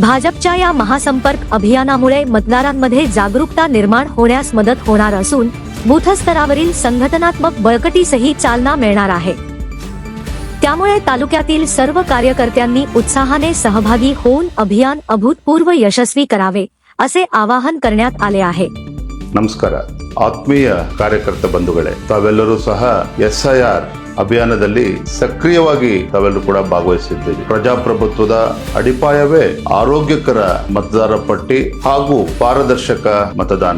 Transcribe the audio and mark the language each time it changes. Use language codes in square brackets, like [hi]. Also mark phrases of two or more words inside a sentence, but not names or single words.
[mr] भाजपच्या या महासंपर्क अभियानामुळे मतदारांमध्ये जागरूकता निर्माण होण्यास मदत होणार असून बूथस्तरावरील संघटनात्मक बळकटीसही चालना मिळणार आहे। त्यामुळे तालुक्यातील सर्व कार्यकर्त्यांनी उत्साहाने सहभागी होऊन अभियान अभूतपूर्व यशस्वी करावे, असे आवाहन करण्यात आले आहे। [kn] ನಮಸ್ಕಾರ ಆತ್ಮೀಯ ಕಾರ್ಯಕರ್ತ ಬಂಧುಗಳೇ, ತಾವೆಲ್ಲರೂ ಸಹ SIR ಅಭಿಯಾನದಲ್ಲಿ ಸಕ್ರಿಯವಾಗಿ ತಾವೆಲ್ಲರೂ ಕೂಡ ಭಾಗವಹಿಸಿದ್ದೀರಿ। ಪ್ರಜಾಪ್ರಭುತ್ವದ ಅಡಿಪಾಯವೇ ಆರೋಗ್ಯಕರ ಮತದಾರ ಪಟ್ಟಿ ಹಾಗೂ ಪಾರದರ್ಶಕ ಮತದಾನ।